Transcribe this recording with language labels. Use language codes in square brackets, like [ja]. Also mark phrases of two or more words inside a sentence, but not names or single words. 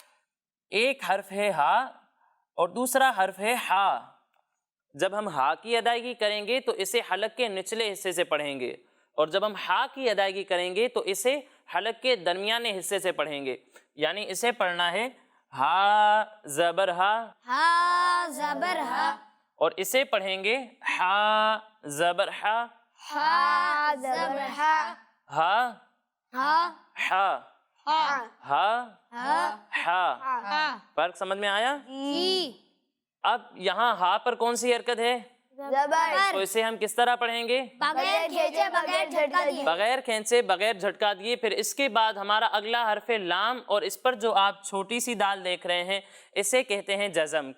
[ur] ایک حرف ہے ہا اور دوسرا حرف ہے ہا۔ جب ہم ہا کی ادائیگی کریں گے تو اسے حلق کے نچلے حصے سے پڑھیں گے، اور جب ہم ہا کی ادائیگی کریں گے تو اسے حلق کے درمیانے حصے سے پڑھیں گے۔ یعنی اسے پڑھنا ہے ہا زبر ہا، ہا زبر ہا، اور اسے پڑھیں گے ہا زبر ہا، ہا زبر ہا، ہا ہا ہا، ہا، ہا ہا، ہا۔ ہا، فرق سمجھ میں آیا؟ جی، اب یہاں ہا پر کون سی حرکت ہے؟ زبر، تو اسے ہم کس طرح پڑھیں گے؟ بغیر کھینچے بغیر جھٹکا دیے، بغیر کھینچے بغیر جھٹکا دیے۔ پھر اس کے بعد ہمارا اگلا حرف ہے لام، اور اس پر جو آپ چھوٹی سی دال دیکھ رہے ہیں اسے کہتے ہیں جزم۔